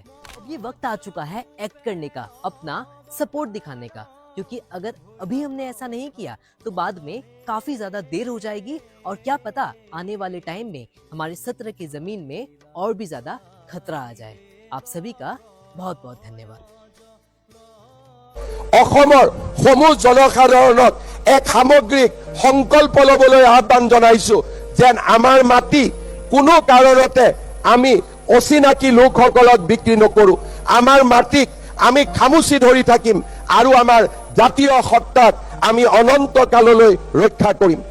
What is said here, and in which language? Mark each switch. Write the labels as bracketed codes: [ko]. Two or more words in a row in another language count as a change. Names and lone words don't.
[hi] अब ये वक्त आ चुका है एक्ट करने का, अपना सपोर्ट दिखाने का, क्योंकि अगर अभी हमने ऐसा नहीं किया तो बाद में काफी ज्यादा देर हो जाएगी और क्या पता आने वाले टाइम में हमारे सत्र की जमीन में और भी ज्यादा खतरा आ जाए। आप सभी का बहुत बहुत धन्यवाद। [as] অসমৰ সমূহ জনসাধাৰণক এক সামগ্ৰিক সংকল্প ল'বলৈ আহ্বান জনাইছো যেন আমাৰ মাটি কোনো কাৰণতে আমি অচিনাকি লোকসকলক বিক্ৰী নকৰো। আমাৰ মাটিক আমি খামুচি ধৰি থাকিম আৰু আমাৰ জাতীয় সত্তাক আমি অনন্ত কাললৈ ৰক্ষা কৰিম।